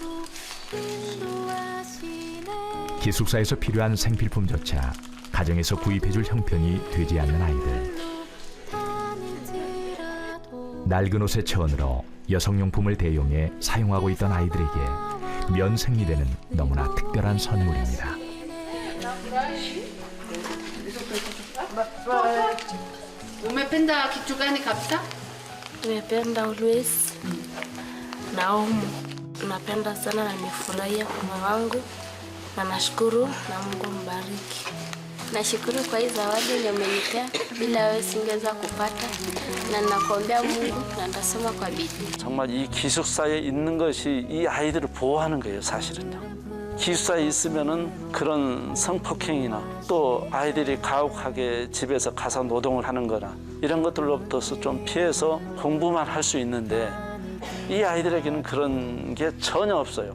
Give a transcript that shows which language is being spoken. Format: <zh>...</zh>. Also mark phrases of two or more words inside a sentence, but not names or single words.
<ko>기숙사에서 필요한 생필품조차 가정에서 구입해줄 형편이 되지 않는 아이들. 낡은 옷의 천으로 여성용품을 대용해 사용하고 있던 아이들에게 면생리대는 너무나 특별한 선물입니다.</ko> <sw>Umependa kitu gani kabisa? Nimependa always na napenda sana na nimefurahia kwa moyo wangu na nashukuru na Mungu mbariki. Nashukuru kwa hii zawadi umenipea, bila wewe singeweza kupata, na nakuombea Mungu na nitasoma kwa bidii.</sw> <ko>정말 이 기숙사에 있는 것이 이 아이들을 보호하는 거예요, 사실은요. 기숙사에 있으면은 그런 성폭행이나 또 아이들이 가혹하게 집에서 가사 노동을 하는 거나 이런 것들로부터 좀 피해서 공부만 할 수 있는데 이 아이들에게는 그런 게 전혀 없어요.</ko>